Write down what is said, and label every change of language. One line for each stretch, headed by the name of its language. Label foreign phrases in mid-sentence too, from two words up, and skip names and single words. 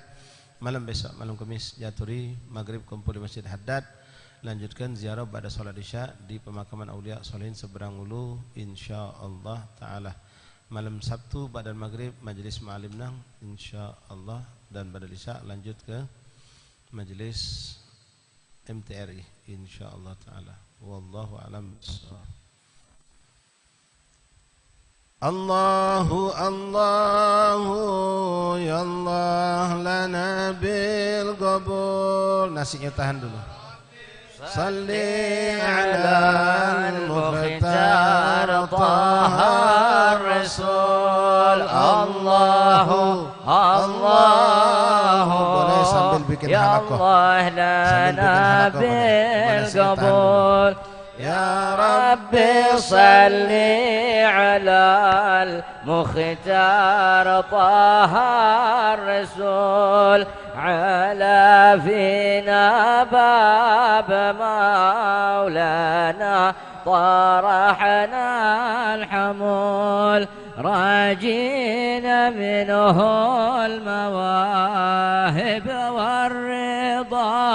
Indonesian: Malam besok, malam Kamis Jaturi, maghrib kumpul di Masjid Haddad, lanjutkan ziarah pada salat Isya di pemakaman Aulia Solihin Seberang Ulu
Arabic: إن شاء الله تعالى.
Indonesian: Malam Sabtu pada maghrib majelis Ma'alim Nang
Arabic: إن شاء الله,
Indonesian: dan pada Isya lanjut ke majelis MTRI
Arabic: إن شاء الله تعالى. والله أعلم بالصواب. الله الله يا الله لنا بالقبول.
Indonesian: Nasinya tahan dulu.
Arabic: صلِّ على المختار طه الرسول. الله الله
Indonesian: boleh sambil bikin halakoh.
Arabic: يا الله لنا بالقبول. يا ربِّ صلِّ على المختار طه الرسول. على فينا باب مولانا طرحنا الحمول راجين منه المواهب والرضا